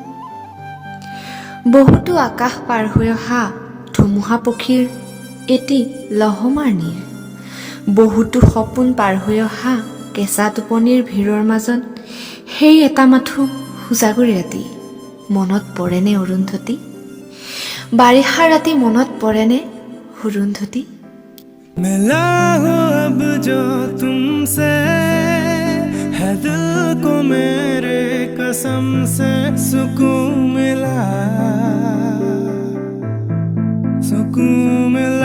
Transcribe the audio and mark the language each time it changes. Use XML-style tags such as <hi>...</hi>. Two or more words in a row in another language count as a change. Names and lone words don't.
<as>বহুতো আকাশ পাৰ হৈ অহা ধুমুহা পক্ষীৰ এটি লহমাৰ নীৰ বহুতো সপোন পাৰ হৈ অহা কেঁচা টোপনিৰ ভিৰৰ মাজত সেই এটা মাথো সুজাগুৰি ৰাতি মনত পৰেনে অৰুন্ধতী? বাৰিষাৰ ৰাতি মনত পৰেনে অৰুন্ধতী?</as> <hi>मिला हूँ अब जो तुमसे है दिल को मेरे कसम से सुकून मिला सुकून</hi>